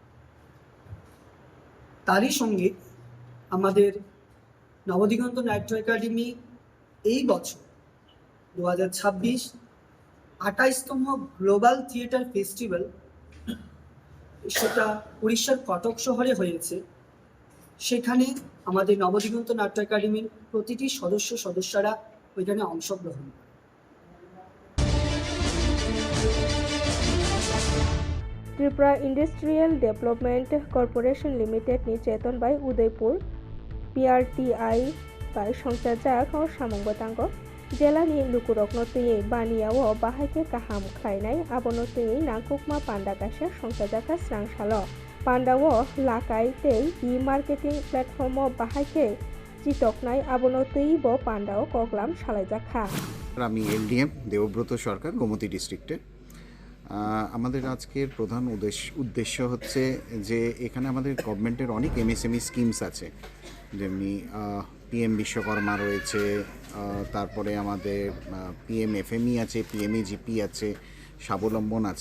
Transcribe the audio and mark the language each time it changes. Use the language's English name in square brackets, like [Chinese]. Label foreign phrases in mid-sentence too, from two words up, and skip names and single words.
[Bangla] তারই সঙ্গে আমাদের নবদিগন্ত নাট্য একাডেমি এই বছর 2026 28তম [English] global theatre festival [Bangla] সেটা উড়িষ্যার কটক শহরে হয়েছে। সেখানে আমাদের নবদিগন্ত নাট্য একাডেমির প্রতিটি সদস্যরা ওইখানে অংশগ্রহণ করে। [Kok Borok] त्रिपुरा इंडस्ट्रियल डेवलपमेंट कॉर्पोरेशन लिमिटेड नि चेतन बाय उदयपुर PRTI बाय संचाजाक और सामंगतांग जेलानि लुकुरकनतयै बानियाव बाहायके काहाम खायनाय आबनतयै नांकुकमा पान्डा कायसा संचाजाका स्रांसाल पान्डाव लाकाय तै [English] e-marketing platform [Kok Borok] बाहायके चितकनाय आबनतयै ब पान्डाव कगलाम सालायजाखा। [Bangla] আমি LDM দেবব্রত সরকার গোমতী ডিস্ট্রিক্টে। আমাদের আজকের প্রধান উদ্দেশ্য হচ্ছে যে এখানে আমাদের গভর্নমেন্টের অনেক MSME স্কিমস আছে, যেমনি PM বিশ্বকর্মা রয়েছে, তারপরে আমাদের PM FME আছে, PMAGP আছে, স্বাবলম্বন আছে।